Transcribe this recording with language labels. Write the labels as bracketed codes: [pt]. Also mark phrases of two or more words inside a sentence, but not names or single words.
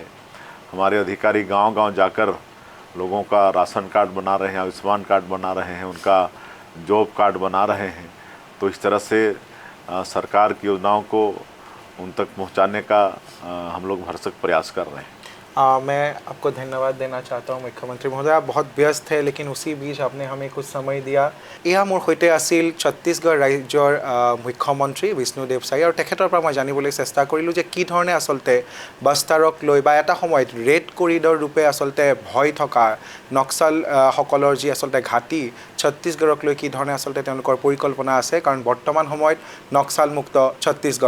[hi] हमारे अधिकारी गांव-गांव जाकर लोगों का [en] ration card [hi] बना रहे हैं, आयुष्मान कार्ड बना रहे हैं, उनका [en] job card [hi] बना रहे हैं। तो इस तरह से सरकार की योजनाओं को उन तक पहुंचाने का हम लोग भरसक प्रयास कर रहे हैं। मैं आपको धन्यवाद देना चाहता हूँ मुख्यमंत्री महोदय। आप बहुत व्यस्त थे लेकिन उसी बीच आपने हमें कुछ समय दिया। [as] এয়া মোৰ সৈতে আছিল ছত্তীশগড় ৰাজ্যৰ মুখ্যমন্ত্ৰী বিষ্ণুদেৱ চাই আৰু তেখেতৰ পৰা মই জানিবলৈ চেষ্টা কৰিলোঁ যে কি ধৰণে আচলতে বাস্তাৰক লৈ বা এটা সময়ত [en] red corridor [as] ৰূপে আচলতে ভয় থকা নক্সাল সকলৰ যি আচলতে ঘাটি ছত্তীশগড়ক লৈ কি ধৰণে আচলতে তেওঁলোকৰ পৰিকল্পনা আছে, কাৰণ বৰ্তমান সময়ত নক্সাল মুক্ত ছত্তীশগড়।